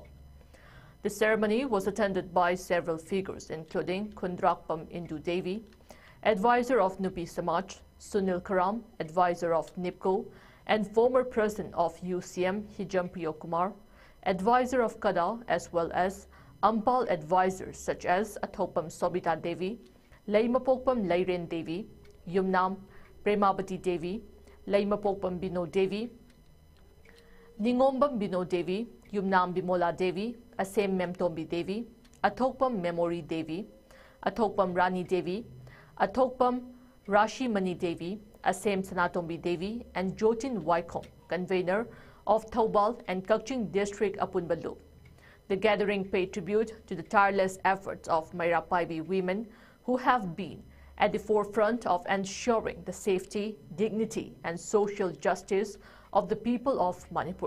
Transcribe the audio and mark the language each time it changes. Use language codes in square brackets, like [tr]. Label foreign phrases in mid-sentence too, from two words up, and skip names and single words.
[en] The ceremony was attended by several figures, including Kundrakpam Indu Devi, advisor of Nupi Samaj, Sunil Karam, advisor of NIPCO, and former president of UCM Hijampriyo Kumar, advisor of Kada, as well as Ampal advisors such as Athopam Sobita Devi, Laimapokpam Lairen Devi, Yumnam Premabati Devi, Laimapokpam Bino Devi, Ningombam Bino Devi, Yumnam Bimola Devi, Asem Memtombi Devi, Athopam Memory Devi, Athopam Rani Devi, Athopam Rashi Mani Devi, Asem Sanatombi Devi, and Jotin Waikom, convener of Thoubal and Kakching district Apunbalu. The gathering paid tribute to the tireless efforts of Mairapaibi women who have been at the forefront of ensuring the safety, dignity, and social justice of the people of Manipur.